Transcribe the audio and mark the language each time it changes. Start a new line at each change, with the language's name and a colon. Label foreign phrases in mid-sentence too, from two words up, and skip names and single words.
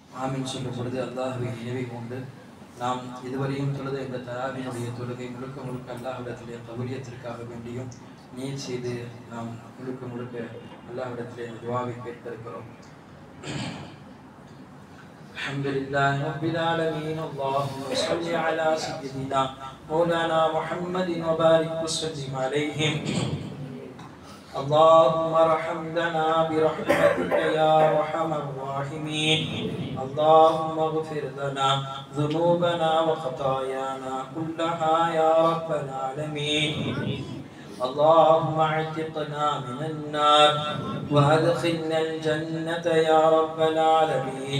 Tamil: ஆமீன் சொல்லும் பொழுது அல்லாஹ்வை நினைவு கொண்டு நாம் இதுவரையும் தொழுத இந்த தராவினுடைய தொழுகை முழுக்க முழுக்க அல்லாஹ்விடத்திலே கபூலியத்திற்காக வேண்டியும் நீர் செய்து நாம் முழுக்க முழுக்க அல்லாஹ்விடத்திலே துஆவை கேட்டிருக்கிறோம்.
Arabic: الحمد لله رب العالمين. اللهم صل على سيدنا مولانا محمد و بارك وسلم عليه. اللهم ارحمنا برحمتك يا ارحم الراحمين. اللهم اغفر لنا ذنوبنا وخطايانا كلها يا رب العالمين. اللهم اعتقنا من النار وادخلنا الجنة يا رب العالمين.